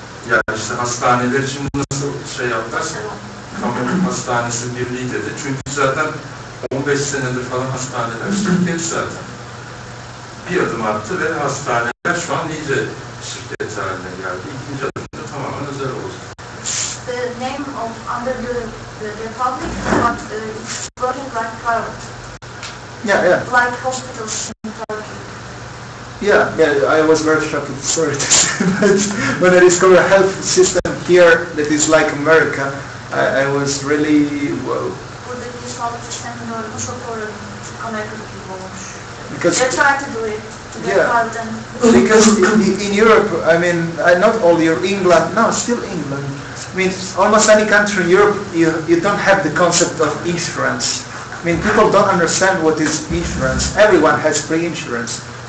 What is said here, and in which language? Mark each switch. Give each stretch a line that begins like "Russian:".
Turkish: Yani işte hastaneler şimdi nasıl şey yaptılar? Kamu Hastanesi Birliği dedi. Çünkü zaten 15 senedir falan hastaneler şirket zaten. Bir adım attı ve hastaneler şu an iyice şirket haline geldi. İkinci adımda tamamen özel oldu.
English: The name of under the republic, but it's working like private. Yeah. Like hospitals in Turkey. Yeah, I was very shocked, sorry to say, but when I discovered a health system here that is like America, I was really, wow.
Turkish: Buradaki sağlık sistemini gördüm, çok doğru. Amerika'daki gibi olmuş.
English: Because, They try to do it, to get out and... because in Europe, I mean, not all Europe, England, no, still England. I mean, almost any country in Europe, you don't have the concept of insurance. I mean, people don't understand what is insurance. Everyone has free insurance.